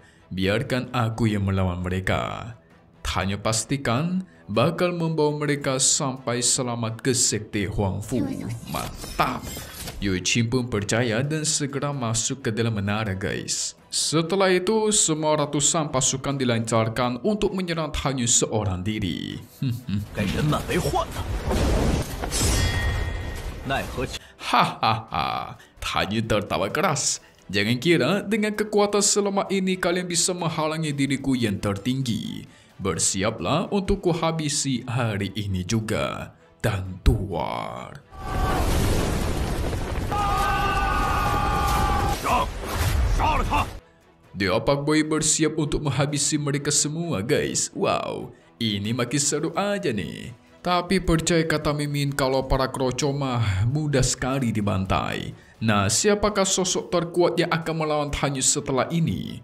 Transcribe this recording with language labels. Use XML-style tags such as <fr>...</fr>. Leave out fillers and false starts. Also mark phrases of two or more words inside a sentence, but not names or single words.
<id>Biarkan aku yang melawan mereka. Tan Yun pastikan bakal membawa mereka sampai selamat ke sekte Huang Fu. Mantap. Yu Qin pun percaya dan segera masuk ke dalam menara guys. Setelah itu, semua ratusan pasukan dilancarkan untuk menyerang Tan Yun seorang diri.</id> <zh>该人满为患了。奈何</zh> <id>Hahaha, Tan Yun tertawa keras. Jangan kira dengan kekuatan selama ini kalian bisa menghalangi diriku yang tertinggi. Bersiaplah untuk kuhabisi hari ini juga. Dan tuar.</id> <zh>杀了他！</zh> <id>Deo Pak Boy bersiap untuk menghabisi mereka semua guys. Wow, ini makin seru aja nih. Tapi percaya kata Mimin kalau para kroco mah mudah sekali dibantai. Nah, siapakah sosok terkuat yang akan melawan Tan Yun setelah ini?</id>